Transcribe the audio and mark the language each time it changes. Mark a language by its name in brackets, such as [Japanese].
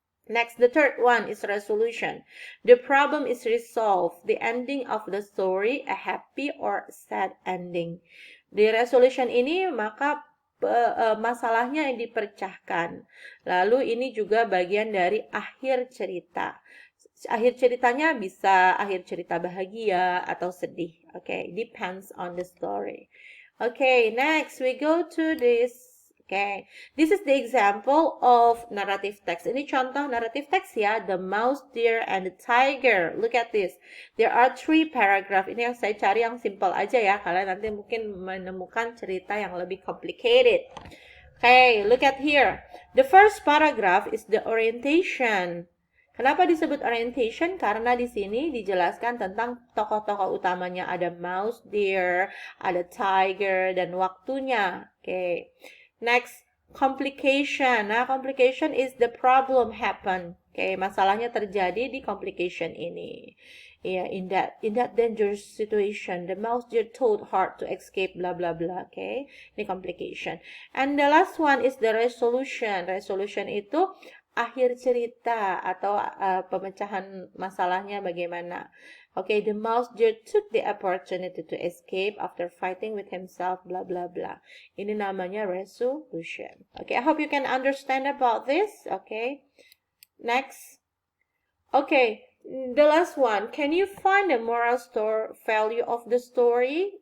[English] Next, the third one is resolution. The problem is resolved. The ending of the story, a happy or sad ending. [Indonesian] Di resolution ini maka masalahnya dipecahkan. Lalu ini juga bagian dari akhir cerita. Akhir ceritanya bisa akhir cerita bahagia atau sedih. [English] Okay, depends on the story. Okay, next we go to this. Okay, this is the example of narrative text. [Indonesian] Ini contoh narrative text ya, the mouse, deer, and the tiger. [English] Look at this. There are 3 paragraph. [Indonesian] Ini yang saya cari yang simple aja ya. Kalian nanti mungkin menemukan cerita yang lebih complicated. [English] Okay, look at here. The first paragraph is the orientation. [Indonesian] Kenapa disebut orientation? Karena di sini dijelaskan tentang tokoh-tokoh utamanya. Ada mouse, deer, ada tiger, dan waktunya. [English] Okay. Next, complication. Nah, complication is the problem happen. Okay, [Indonesian] masalahnya terjadi di complication ini. [English] Yeah, in that dangerous situation, the mouse deer told hard to escape, blah blah blah. Okay, [Indonesian] ini complication. [English] And the last one is the resolution. [Indonesian] Resolution itu akhir cerita atau pemecahan masalahnya bagaimana. [English] Okay, the mouse deer took the opportunity to escape after fighting with himself, blah blah blah. [Indonesian] Ini namanya resolution. [English] Okay, I hope you can understand about this. Okay, next. Okay, the last one. Can you find the moral value of the story?